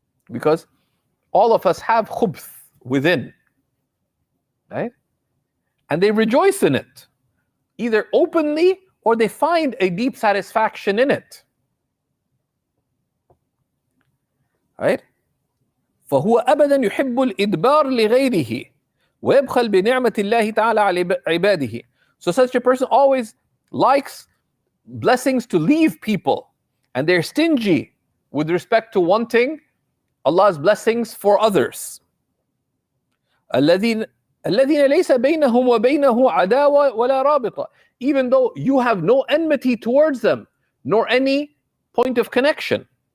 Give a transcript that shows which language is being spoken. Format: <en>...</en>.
<en>Because all of us have khubth within, right? And they rejoice in it, either openly or they find a deep satisfaction in it. Right?</en> <ar>فهو أبدا يحب الإدبار لغيره ويبخل بنعمة الله تعالى على عباده.</ar> <en>So such a person always likes blessings to leave people, and they're stingy with respect to wanting Allah's blessings for others.</en> <ar>الذين ليس بينهم وبينه عداوة ولا رابطة,</ar> <en>even though you have no enmity towards them nor any point of connection.</en>